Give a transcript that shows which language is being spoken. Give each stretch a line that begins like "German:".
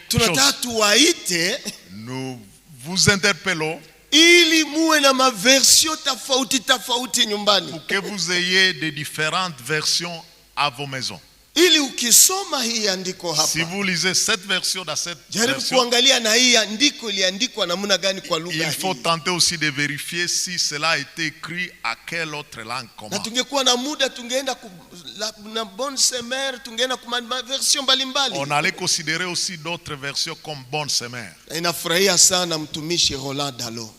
Swahili: tunataka tuwaite,
French: nous vous interpellons
Swahili: ili muwe na maversion tofauti nyumbani.
French: Pour que vous ayez des différentes versions à vos maisons.
Swahili: Ili ukisoma hii andiko hapa,
French: si vous lisez cette version dans cette
Swahili: jaribu
French: version,
Swahili: kuangalia na hii andiko iliandikwa namna gani kwa lugha hii.
French: Il faut tenter aussi de vérifier si cela a été écrit à quelle autre langue comment.
Swahili: Na tungekuwa na muda tungeenda na Bonne Semeur, tungeenda kwa version mbalimbali.
French: On allait considérer aussi d'autres versions comme Bonne Semeur.
Swahili: Inafurahia sana mtumishi Roland Dalo.